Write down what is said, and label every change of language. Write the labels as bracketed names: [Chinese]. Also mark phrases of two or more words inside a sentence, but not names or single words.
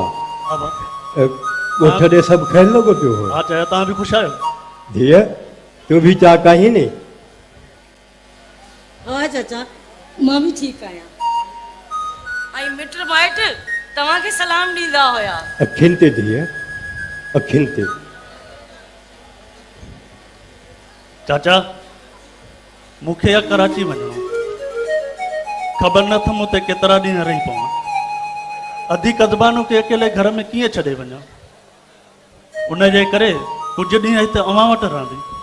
[Sindhi] हाँ बा गोठ दे सब खेल लगो पियो। हाँ चाचा तव्हां भी खुश आयो? धीअ तू भी चा कहीं नी? हाँ चाचा मां भी ठीक आया आई मिट माइट तव्हांखे सलाम ॾींदा हुया अखियुनि ते धीअ, अखियुनि ते। चाचा मूंखे या कराची वञिणो, ख़बर नथम हुते केतिरा ॾींहं रही पवां। अधी कज़बानू खे अकेले घर में कीअं छॾे वञा, उन जे करे कुझु ॾींहं हिते अव्हां वटि रहंदी।